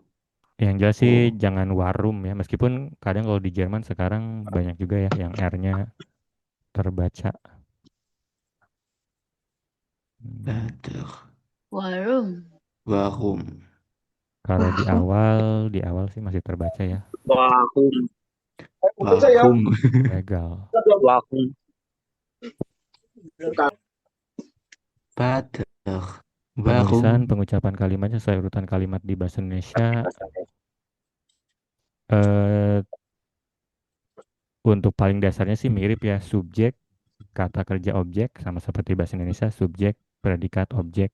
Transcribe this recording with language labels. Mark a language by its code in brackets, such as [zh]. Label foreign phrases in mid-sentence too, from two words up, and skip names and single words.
[id] yang jelas sih jangan warum ya. Meskipun kadang kalau di Jerman sekarang banyak juga ya yang R-nya terbaca. Betul. [de] Warum. Warum? [id] Kalau di awal sih masih terbaca ya. [de] Warum. Warum? Legal. Warum. [id] Betul. Penulisan, [de] Warum? [id] pengucapan kalimatnya sesuai urutan kalimat di bahasa Indonesia. Untuk paling dasarnya sih mirip ya, subjek, kata kerja objek, sama seperti bahasa Indonesia, subjek, predikat, objek.